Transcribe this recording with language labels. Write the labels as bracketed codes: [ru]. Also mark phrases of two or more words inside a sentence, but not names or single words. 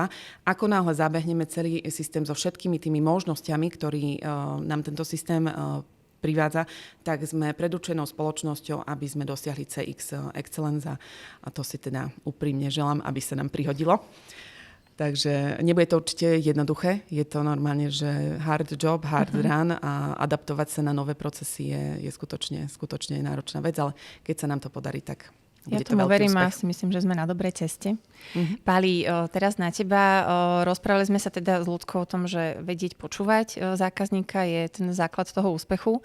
[sk] Ako náhle zabehneme celý systém so všetkými tými možnosťami, ktorý nám tento systém privádza, tak sme pred určenou spoločnosťou, aby sme dosiahli [en] CX Excellence [sk] a to si teda úprimne želám, aby sa nám prihodilo. Takže nebude to určite jednoduché. Je to normálne, že [en] hard job, hard run [sk] a adaptovať sa na nové procesy je skutočne náročná vec, ale keď sa nám to podarí, tak bude to veľký úspech. Ja tomu verím a si myslím, že sme na dobrej ceste. Pali, teraz na teba. Rozprávali sme sa teda s Ľudkou o tom, že vedieť počúvať zákazníka je ten základ toho úspechu.